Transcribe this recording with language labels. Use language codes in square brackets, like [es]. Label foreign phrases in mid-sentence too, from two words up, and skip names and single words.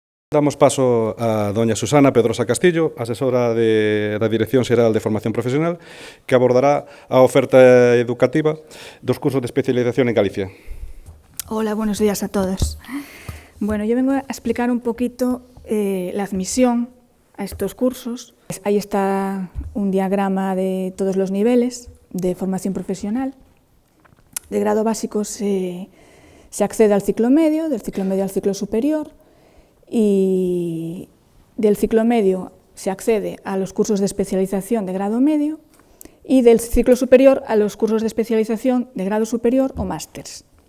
[gl] Damos paso a doña Susana Pedrosa Castillo, asesora da Dirección Xeral de Formación Profesional, que abordará a oferta educativa dos cursos de especialización en Galicia. [es] Hola, buenos días a todos. Bueno, yo vengo a explicar un poquito la admisión a estos cursos. Ahí está un diagrama de todos los niveles de formación profesional. De grado básico se accede al ciclo medio, del ciclo medio al ciclo superior, y del ciclo medio se accede a los cursos de especialización de grado medio y del ciclo superior a los cursos de especialización de grado superior o másters.